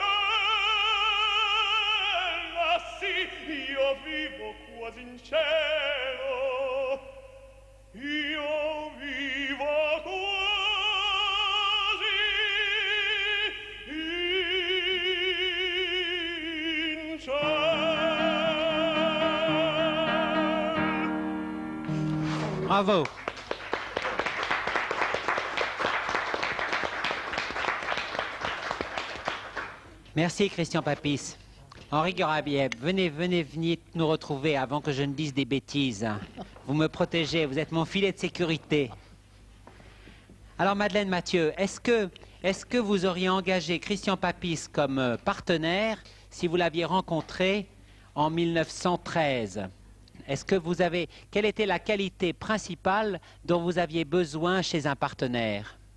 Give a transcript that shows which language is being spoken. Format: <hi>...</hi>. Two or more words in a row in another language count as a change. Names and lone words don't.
<it>cielo, ah sì, io vivo quasi in cielo, io vivo quasi in cielo.</it> <fr>Bravo. Merci Christian Papis. Henri Gorayeb, venez nous retrouver avant que je ne dise des bêtises. Vous me protégez, vous êtes mon filet de sécurité. Alors Madeleine Mathieu, est-ce que vous auriez engagé Christian Papis comme partenaire si vous l'aviez rencontré en 1913 Quelle était la qualité principale dont vous aviez besoin chez un partenaire?</fr>